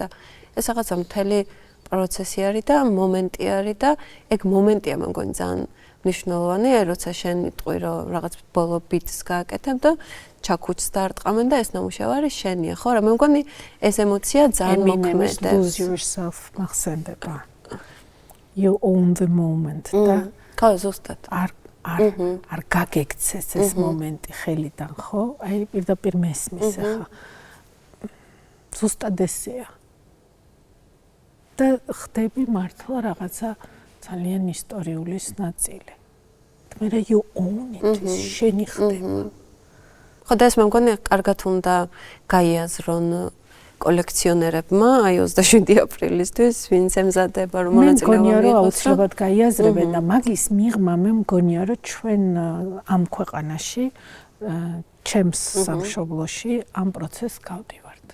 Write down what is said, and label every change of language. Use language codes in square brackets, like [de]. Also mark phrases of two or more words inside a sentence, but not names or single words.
[ka] ეს რაღაცა მთელი პროცესი არის და მომენტი არის და ეგ მომენტია მე მგონი ძალიან მნიშვნელოვანი, როცა შენ იტყვი, რომ რაღაც ბოლო ბიტს გააკეთებ და ჩაქუჩს დაარტყამენ და ეს ნამუშევარი შენია, ხო რა, მე მგონი ეს ემოცია ძალიან მოქმედებს. [en] Lose yourself მახსენდება. You own the moment და [ka] ხო ზუსტად არ გაგექცეს ეს მომენტი ხელიდან, ხო? აი პირდაპირ მესმის ახლა. ზუსტად ესეა. და ხდები მართლა რაღაცა ძალიან ისტორიულის ნაწილი. [en] მე you own it, [ka] შენი ხდება. ხო და ეს მე მგონი კარგად უნდა გაიაზრონ კოლექციონერებმა აი 27 აპრილისთვის ვინც ემზადება რომ მონაწილეობა მიიღოს. მე მგონია რომ აუცილებლად გაიაზრებენ და მაგის მიღმა მე მგონია რომ ჩვენ ამ ქვეყანაში ჩემს სამშობლოში ამ პროცესს გავდივართ.